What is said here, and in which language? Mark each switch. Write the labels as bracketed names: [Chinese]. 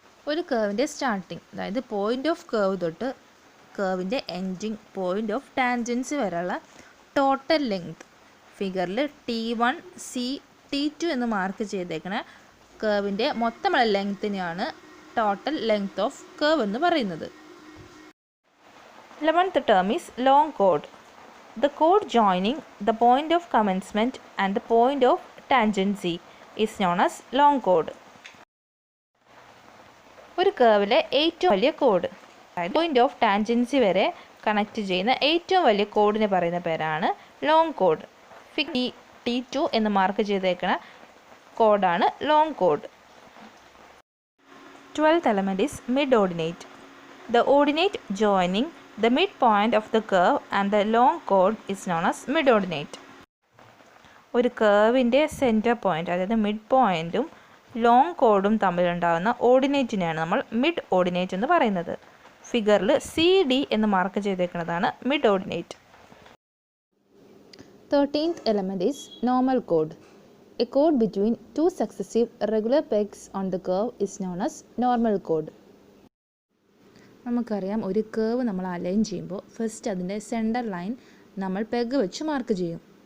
[Malayalam] ഒരു കർവിൻ്റെ സ്റ്റാർട്ടിങ്, അതായത് point of curve തൊട്ട് കർവിൻ്റെ എൻഡിങ് പോയിൻ്റ് ഓഫ് ടാൻജൻസി വരെയുള്ള ടോട്ടൽ ലെങ്ത് ഫിഗറിൽ T1, C, T2 എന്ന് mark ചെയ്തേക്കണ കർവിൻ്റെ മൊത്തമുള്ള ലെങ്ത്തിനെയാണ് total length of curve എന്ന് പറയുന്നത്. [English] 11th term is long chord. The chord joining the point of commencement and the point of tangency is known as long chord. [Malayalam] ഒരു കർവിലെ ഏറ്റവും വലിയ code, അതായത് point of tangency വരെ connect ചെയ്യുന്ന ഏറ്റവും വലിയ കോഡിനെ പറയുന്ന പേരാണ് ലോങ് കോഡ്. T2 എന്ന് മാർക്ക് ചെയ്തേക്കുന്ന കോഡാണ് long code. [English] 12th element is mid-ordinate. The ordinate joining the midpoint of the curve and the long chord is known as mid-ordinate. [Malayalam] ഒരു കർവിൻ്റെ സെൻറ്റർ പോയിൻ്റ്, അതായത് മിഡ് പോയിൻറ്റും ലോങ് കോഡും തമ്മിലുണ്ടാകുന്ന ഓർഡിനേറ്റിനെയാണ് നമ്മൾ മിഡ് ഓർഡിനേറ്റ് എന്ന് പറയുന്നത്. ഫിഗറിൽ CD എന്ന് mark ചെയ്തേക്കുന്നതാണ് mid ordinate. [English] 13th element is normal chord. A chord between two successive regular pegs on the curve is known as normal chord. [Malayalam] നമുക്കറിയാം, ഒരു കർവ് നമ്മൾ അലൈൻ ചെയ്യുമ്പോൾ ഫസ്റ്റ് അതിൻ്റെ സെൻറ്റർ ലൈൻ നമ്മൾ പെഗ് വെച്ച് മാർക്ക് ചെയ്യും.